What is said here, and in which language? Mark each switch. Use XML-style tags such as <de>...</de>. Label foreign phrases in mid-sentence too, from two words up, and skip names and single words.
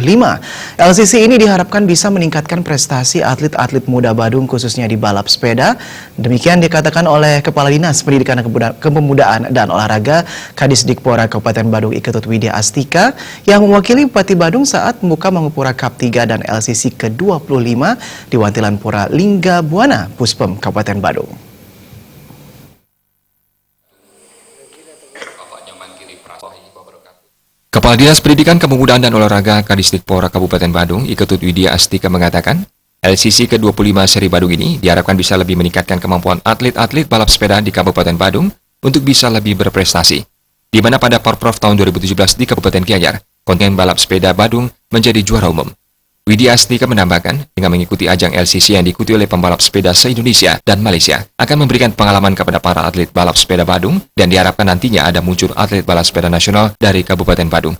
<id>LCC ini diharapkan bisa meningkatkan prestasi atlet-atlet muda Badung khususnya di balap sepeda. Demikian dikatakan oleh Kepala Dinas Pendidikan Kepemudaan dan Olahraga Kadisdikpora Kabupaten Badung Iketut Widya Astika yang mewakili Bupati Badung saat membuka Mangupura Cup 3 dan LCC ke-25 di Wantilan Pura Lingga Buana, Puspem, Kabupaten Badung. Kepala Dinas Pendidikan Kepemudaan dan Olahraga Kadisdikpora Kabupaten Badung, Iketut Widya Astika mengatakan, LCC ke-25 seri Badung ini diharapkan bisa lebih meningkatkan kemampuan atlet-atlet balap sepeda di Kabupaten Badung untuk bisa lebih berprestasi. Di mana pada Porprov tahun 2017 di Kabupaten Gianyar, kontingen balap sepeda Badung menjadi juara umum. Widya Astika menambahkan, dengan mengikuti ajang LCC yang diikuti oleh pembalap sepeda se-Indonesia dan Malaysia, akan memberikan pengalaman kepada para atlet balap sepeda Badung dan diharapkan nantinya ada muncul atlet balap sepeda nasional dari Kabupaten Badung.</id>